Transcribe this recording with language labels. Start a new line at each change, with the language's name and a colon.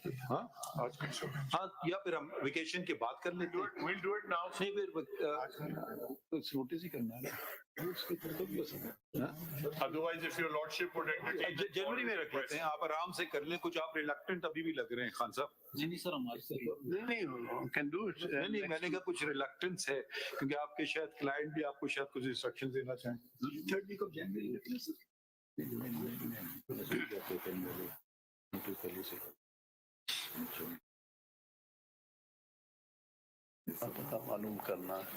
Hindi: हाँ हाँ, या फिर हम वेकेशन के बाद कर लेते हैं।
English: We'll do it now.
Hindi: नहीं, फिर नोटिस ही करना है ना।
English: Otherwise, if your lordship would entertain.
Hindi: जनवरी में रख लेते हैं, आप आराम से कर लें। कुछ आप रिलक्टेंट अभी भी लग रहे हैं खान साहब। नहीं सर हमारे से नहीं,
English: can do it.
Hindi: नहीं, मैंने कहा कुछ रिलक्टेंस है क्योंकि आपके शायद क्लाइंट भी आपको शायद कुछ इंस्ट्रक्शन देना चाहें।
English: 3rd week of January
Hindi: रख लें सर। पता मालूम करना।